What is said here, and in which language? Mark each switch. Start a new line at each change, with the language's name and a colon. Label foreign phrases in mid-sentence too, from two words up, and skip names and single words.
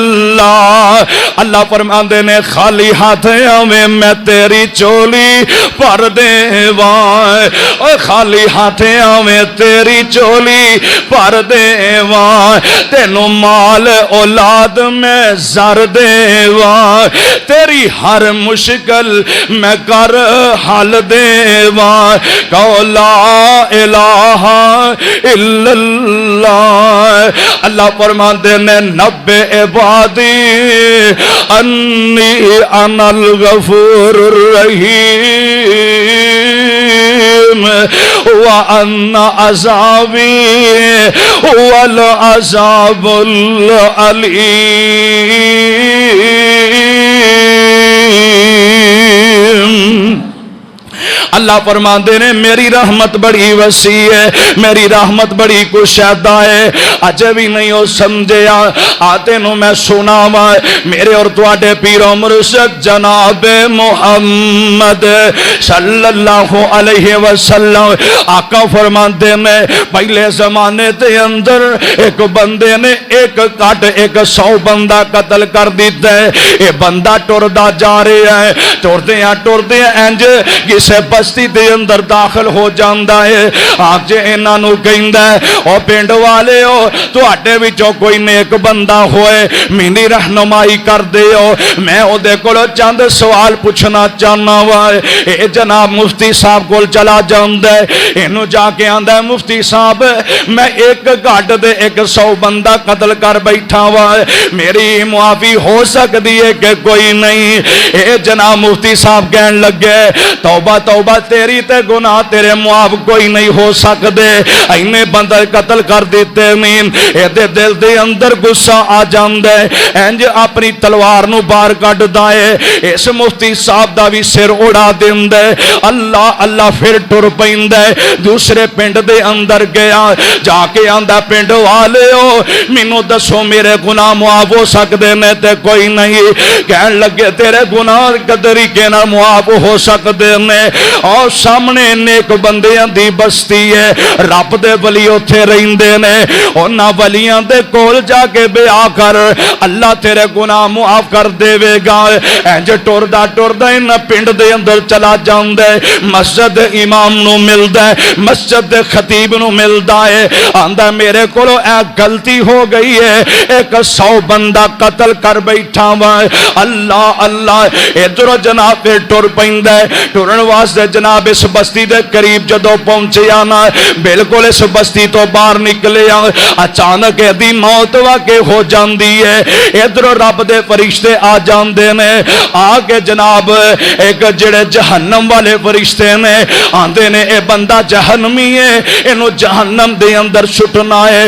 Punjabi: اللہ فرماندے نے خالی ہاتھ میں تیری چولی پر دیواں، خالی ہاتھ آویں تیری چولی پر دیواں، تینوں مال اولاد میں زر دیواں، تیری ہر مشکل میں کر حل دیواں، کہو
Arabic: لا الہ الا اللہ۔
Punjabi: اللہ فرماتے نے
Arabic: نبئ عبادی انی انا الغفور الرحیم وان عذابی هو العذاب العلیم۔
Punjabi: اللہ فرماتے نے میری رحمت بڑی وسیع ہے، میری رحمت بڑی کشادہ ہے، اجے بھی نہیں ہو سمجھیا، آتے نو میں سناواں میرے اور تواڈے پیر و مرشد جناب محمد
Arabic: صلی اللہ علیہ وسلم
Punjabi: آقا فرماتے نے پہلے زمانے دے اندر ایک بندے نے ایک کٹ 100 بندہ قتل کر دیتا ہے۔ یہ بندہ ٹردا جا رہا ہے، ٹردے انج کسے بستی دے اندر داخل ہو جاندا ہے۔ آپ جے انہاں نو کہندا ہے او پنڈ والے ہو تواڈے وچوں کوئی نیک بندہ ہوئے میری رہنمائی کر دیو، میں او دے کول چند سوال پوچھنا چاہنا وا۔ اے جناب مفتی صاحب کول چلا جاندا ہے، اینو جا کے آندا ہے مفتی صاحب میں ایک گھٹ دے 100 بندہ قتل کر بیٹھا وا، میری معافی ہو سکتی ہے کہ کوئی نہیں؟ اے جناب مفتی صاحب کہن لگے توبہ توبہ تیری تے گناہ تیرے معاف کوئی نہیں ہو سکدے، اینے بندہ قتل کر دیتے نہیں۔ اے دے دل دے اندر غصہ آ جاندا ہے، انج اپنی تلوار نو باہر کڈدا ہے، اس مفتی صاحب دا بھی سر اڑا دیندا ہے۔ اللہ اللہ پھر ٹر پیندا ہے، دوسرے پنڈ دے اندر گیا، جا کے آندا پنڈ والےو مینوں دسو میرے گناہ معاف ہو سکدے نے تے کوئی نہیں؟ کہن لگے تیرے گناہ قدری کے نہ معاف ہو سکدے نے۔ اور سامنے نیک بندیاں دی بستی ہے، رب دے ولی اوتھے رہندے نے، انہاں ولیاں دے کول جا کے بیعت کر اللہ تیرے گناہ معاف کر دے گا۔ انج ٹردا ٹردا ان پنڈ دے اندر چلا جاندا ہے، مسجد امام نو ملدا ہے، مسجد دے خطیب نو ملدا ہے، آندا میرے کولو اے غلطی ہو گئی ہے، 100 بندہ قتل کر بیٹھا وا۔ اللہ اللہ ادھر جناب پھر ٹر پیندا ہے، ٹرن واسطے جناب اس بستی دے قریب جدو پہنچیا نا بالکل اس بستی تو باہر نکلیا، اچانک دی موت واقع ہو جاندی ہے۔ ادھر رب دے فرشتے آ جاندے نے، آ کے جناب ایک جڑے جہنم والے فرشتے نے آندے نے اے بندہ جہنمی ہے، اینو جہنم دے اندر سٹنا ہے۔